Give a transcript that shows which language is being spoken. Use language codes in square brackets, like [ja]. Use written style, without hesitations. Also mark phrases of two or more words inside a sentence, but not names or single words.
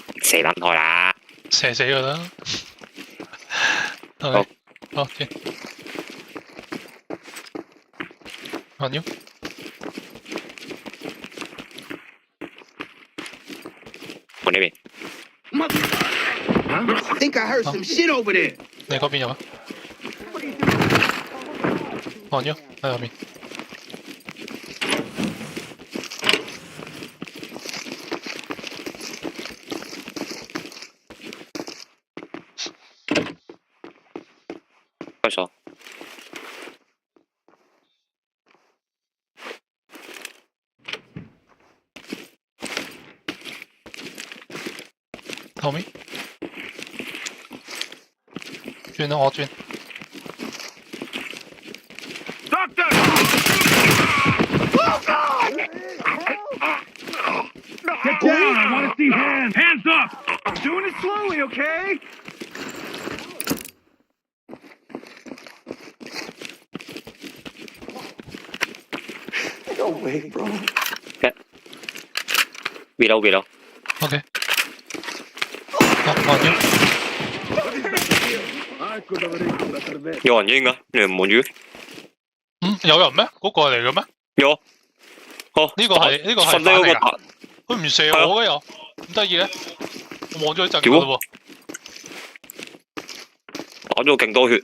[yue] 死撚開啦！射死佢啦。OK，好， [en] 見。On you。 [yue] 我呢邊。 [en] I think I heard some shit over there. [yue] 你嗰邊有啊 ？ [en] On you， [yue] 喺後面。開鎖。後面。轉啦，我轉。 [en] Doctor! Get down! I want to see hands! Hands up! I'm doing it slowly, okay? No way, bro. Below. OK。On you。 [yue] 有人應㗎，你唔望住？有人咩？嗰個嚟嘅咩？有。哦，呢個係瞓低嗰個。佢唔射我嘅又，咁得意嘅。我望咗一陣㗎咯喎。打咗勁多血。